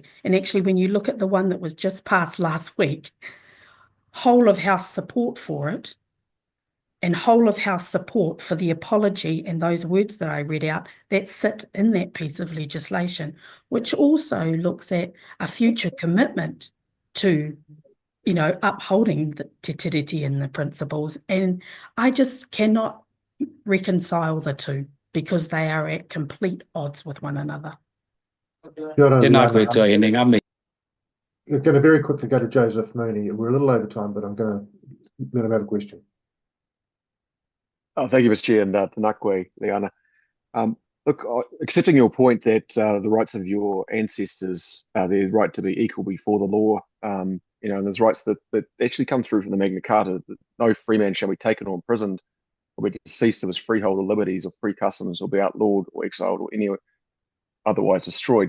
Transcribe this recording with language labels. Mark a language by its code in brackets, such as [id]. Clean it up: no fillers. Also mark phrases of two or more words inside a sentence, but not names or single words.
[en] And actually, when you look at the one that was just passed last week, whole of house support for it, and whole of house support for the apology and those words that I read out that sit in that piece of legislation, which also looks at a future commitment to, you know, upholding the [mi] te tiriti [en] and the principles. And I just cannot reconcile the two because they are at complete odds with one another. [mi] Tēnā koe tuahine, ngā me. [en] We're going to very quickly go to Joseph Mooney. We're a little over time, but I'm going to let him have a question. Oh, thank you, Mr. Chair, and [mi] tēnā koe, [en] Liana. Look, accepting your point that the rights of your ancestors, their right to be equal before the law, you know, and there's rights that actually come through from the Magna Carta, that no free man shall be taken or imprisoned or be deceased of his freeholder liberties or free customs or be outlawed or exiled or any otherwise destroyed.